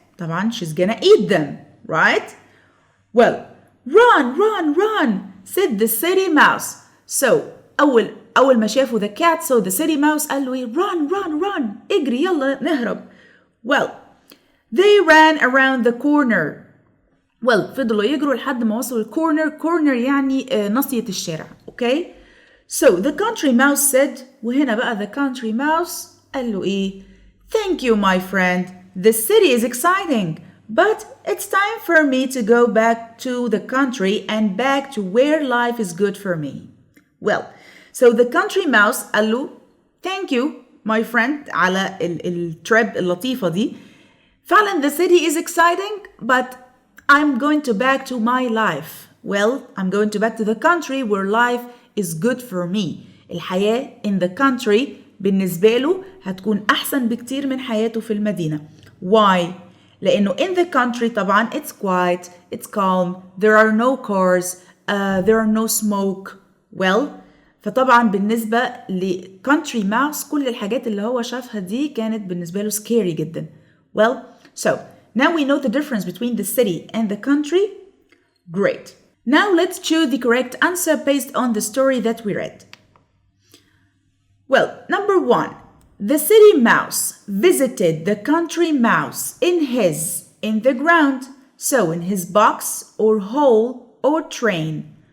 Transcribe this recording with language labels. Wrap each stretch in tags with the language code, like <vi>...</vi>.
<en>طبعا she's gonna eat them, right? Well, run, said the city mouse.</en> <ar>So, أول ما شافوا the cat, so the city mouse قال له run, اجري يلا نهرب.</ar> <en>Well, they ran around the corner.</en> <ar>Well, فضلوا يجروا لحد ما وصلوا corner يعني ناصية الشارع, okay?</ar> <en>So the country mouse said</en> <ar>وهنا بقى the country mouse قال له إيه؟</ar> <en>Thank you my friend. The city is exciting, but it's time for me to go back to the country and back to where life is good for me. Well, so the country mouse قال له Thank you my friend</en> <ar>على الtrip اللطيفة دي.</ar> <en>فعلا the city is exciting, but I'm going to back to my life. Well, I'm going to back to the country where life is good for me.</en> <ar>الحياة in the country بالنسبة له هتكون أحسن بكتير من حياته في المدينة.</ar> <en>Why? لأنه in the country طبعا it's quiet, it's calm, there are no cars, there are no smoke.</en> <ar>Well, فطبعا بالنسبة ل country mouse كل الحاجات اللي هو شافها دي كانت بالنسبة له scary جدا.</ar> <en>Well, so now we know the difference between the city and the country. Great. Now let's choose the correct answer based on the story that we read. Well, number 1. The city mouse visited the country mouse in the ground, so in his box or hole or train.</en>